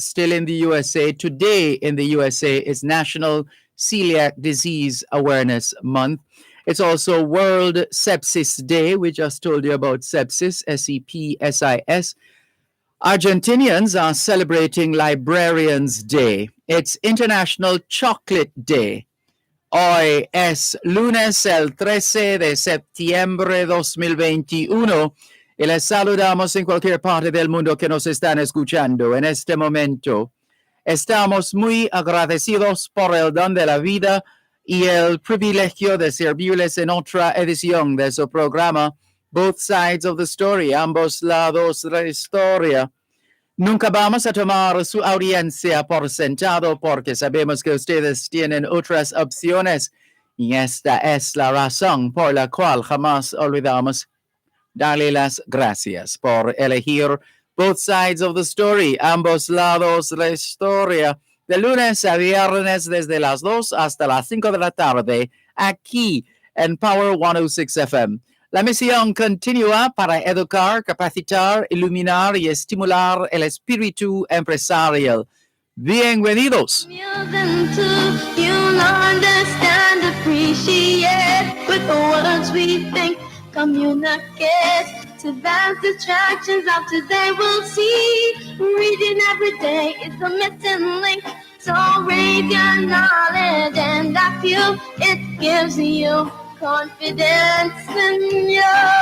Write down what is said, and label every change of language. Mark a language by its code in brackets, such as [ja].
[en] Still in the USA, today in the USA is National Celiac Disease Awareness Month. It's also World Sepsis Day. We just told you about sepsis, SEPSIS. Argentinians are celebrating Librarians Day. It's International Chocolate Day. [es] Hoy es lunes el 13 de septiembre 2021 y les saludamos en cualquier parte del mundo que nos están escuchando en este momento. Estamos muy agradecidos por el don de la vida y el privilegio de servirles en otra edición de su programa Both Sides of the Story, ambos lados de la historia. Nunca vamos a tomar su audiencia por sentado porque sabemos que ustedes tienen otras opciones y esta es la razón por la cual jamás olvidamos darle las gracias por elegir Both Sides of the Story, ambos lados de la historia, de lunes a viernes desde las 2 hasta las 5 de la tarde, aquí en Power 106 FM. La misión continúa para educar, capacitar, iluminar y estimular el espíritu empresarial. Bienvenidos. [en] You'll understand, appreciate with the words we think, communicate. To vast distractions of today we'll see. Reading every day is the missing link. So raise your knowledge and I feel it gives you confidence in you.